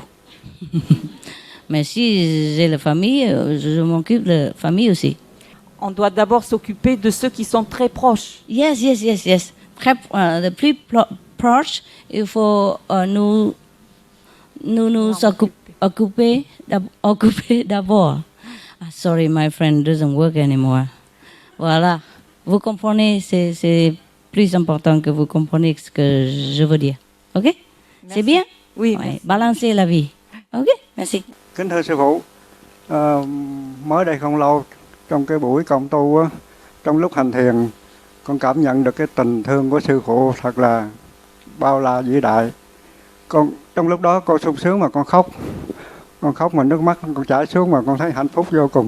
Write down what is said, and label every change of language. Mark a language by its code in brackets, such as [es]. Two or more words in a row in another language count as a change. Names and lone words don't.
[fr] Mais si j'ai la famille, je m'occupe de la famille aussi. On doit d'abord s'occuper de ceux qui sont très proches. [en] Yes. [fr] Le plus proche, il faut nous nous nous occuper d'abord. [en] Sorry, my friend doesn't work anymore. [fr] Voilà. Vous comprenez, c'est plus important que vous compreniez ce que je veux dire. Ok? Merci. C'est bien? Oui. Ouais, balancer la vie. Ok? Merci. [vi] Kính thưa sư phụ, mới đây không lâu trong cái buổi cộng tu á, trong lúc hành thiền, con cảm nhận được cái tình thương của sư phụ thật là bao la vĩ đại. Con trong lúc đó con sung sướng mà con khóc mà nước mắt con chảy xuống mà con thấy hạnh phúc vô cùng.